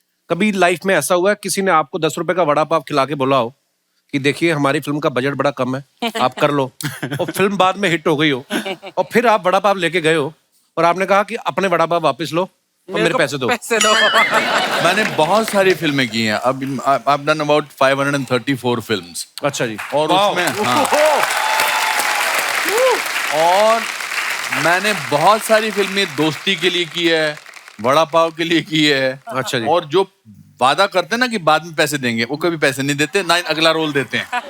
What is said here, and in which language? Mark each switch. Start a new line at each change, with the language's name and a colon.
Hindi: कभी लाइफ में ऐसा हुआ है किसी ने आपको 10 रुपए का वड़ा पाव खिला के बोला हो कि देखिए हमारी फिल्म का बजट बड़ा कम है, आप कर लो, और फिल्म बाद में हिट हो गई हो, और फिर आप वड़ा पाव लेके गए हो और आपने कहा कि अपने वड़ा पाव वापस लो और मेरे पैसे दो। मैंने बहुत सारी फिल्में की हैं। अब
English: I've done about 534 films.
Hindi: अच्छा जी। और उसमें हाँ, और मैंने बहुत सारी फिल्में दोस्ती के लिए की है, वड़ा पाव के लिए की है। अच्छा जी। और जो वादा करते हैं ना कि बाद में पैसे देंगे, वो कभी पैसे नहीं देते, ना अगला रोल देते हैं।